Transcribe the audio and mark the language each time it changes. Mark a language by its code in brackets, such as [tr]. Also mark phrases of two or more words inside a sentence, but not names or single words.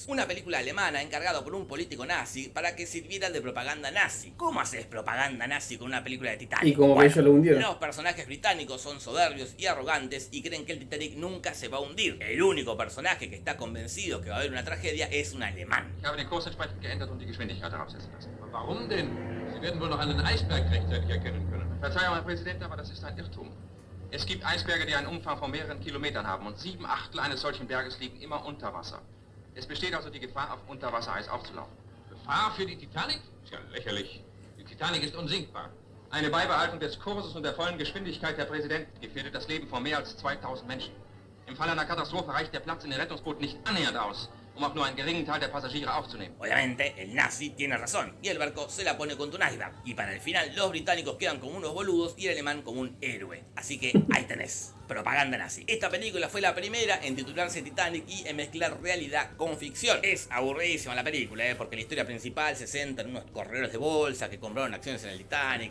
[es] Una película alemana encargada por un político nazi para que sirviera de propaganda nazi. ¿Cómo haces propaganda nazi con una película de Titanic? Y como bueno, ellos lo hundieron. Los personajes británicos son soberbios y arrogantes y creen que el Titanic nunca se va a hundir. El único personaje que está convencido que va a haber una tragedia es un alemán. [de] Ich habe den Kurs entsprechend geändert und die Geschwindigkeit herabsetzen lassen. Warum denn? Sie werden wohl noch einen Eisberg rechtzeitig erkennen können. Verzeihung, Herr Präsident, aber das ist ein Irrtum. Es gibt Eisberge, die einen Umfang von mehreren Kilometern haben und 7/8 eines solchen Berges liegen immer unter Wasser. Es besteht also die Gefahr, auf Unterwassereis aufzulaufen. Gefahr für die Titanic? Ist ja lächerlich. Die Titanic ist unsinkbar. Eine Beibehaltung des Kurses und der vollen Geschwindigkeit, Herr Präsident, gefährdet das Leben von mehr als 2000 Menschen. Im Fall einer Katastrophe reicht der Platz in den Rettungsbooten nicht annähernd aus, um auch nur einen geringen Teil der Passagiere aufzunehmen. [es] Obviamente, el nazi tiene razón, y el barco se la pone contra un iceberg. Y para el final, los británicos quedan como unos boludos y el alemán como un héroe. Así que ahí tenés, propaganda nazi. Esta película fue la primera en titularse Titanic y en mezclar realidad con ficción. Es aburridísima la película, porque la historia principal se centra en unos corredores de bolsa que compraron acciones en el Titanic.